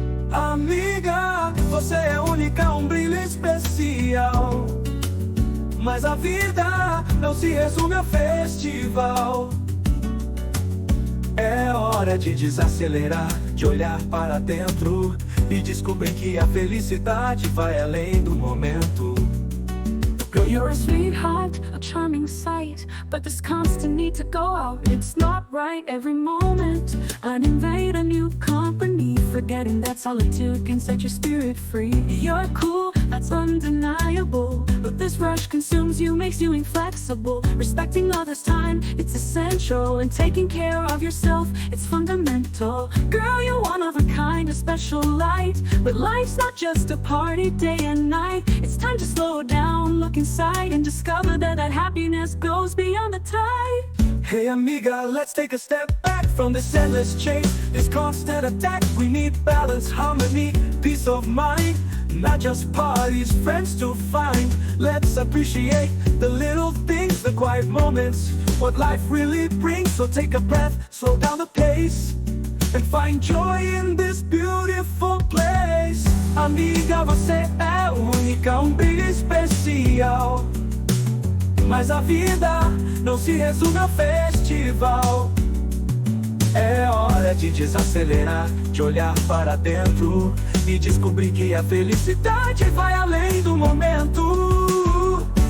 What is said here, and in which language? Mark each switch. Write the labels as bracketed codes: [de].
[pt] Amiga, você é única, um brilho especial. Mas a vida não se resume a festival. É hora de desacelerar, de olhar para dentro e descobrir que a felicidade vai além do momento. [en] Girl, you're a sweetheart, a charming sight, but this constant need to go out, it's not right. Every moment I'd invade a new company, forgetting that solitude can set your spirit free. You're cool, that's undeniable, but this rush consumes you, makes you inflexible. Respecting others' time, it's essential, and taking care of yourself, it's fundamental. Girl, you're one of a kind, a special light, but life's not just a party day and night. It's time to slow down, look inside, and discover that happiness goes beyond the tide. Hey amiga, let's take a step back from this endless chase, this constant attack. We need balance, harmony, peace of mind, not just parties, friends to find. Let's appreciate the little things, the quiet moments, what life really brings. So take a breath, slow down the pace, and find joy in this beautiful place. [pt] Amiga, você é única, um brilho especial. Mas a vida não se resume ao festival. É hora de desacelerar, de olhar para dentro e descobrir que a felicidade vai além do momento.